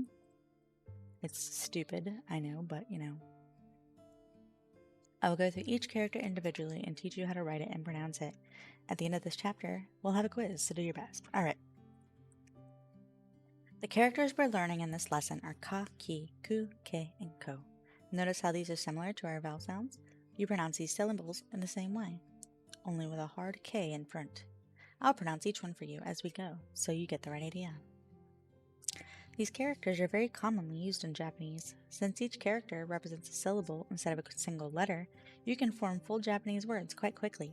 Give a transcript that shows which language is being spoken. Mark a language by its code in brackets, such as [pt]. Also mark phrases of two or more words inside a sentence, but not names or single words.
[en] It's stupid, I know, but you know. I will go through each character individually and teach you how to write it and pronounce it. At the end of this chapter, we'll have a quiz, so do your best. Alright. The characters we're learning in this lesson are [ja] ka, ki, ku, ke, [en] and ko. Notice how these are similar to our vowel sounds? You pronounce these syllables in the same way, only with a hard K in front. I'll pronounce each one for you as we go, so you get the right idea. These characters are very commonly used in Japanese. Since each character represents a syllable instead of a single letter, you can form full Japanese words quite quickly.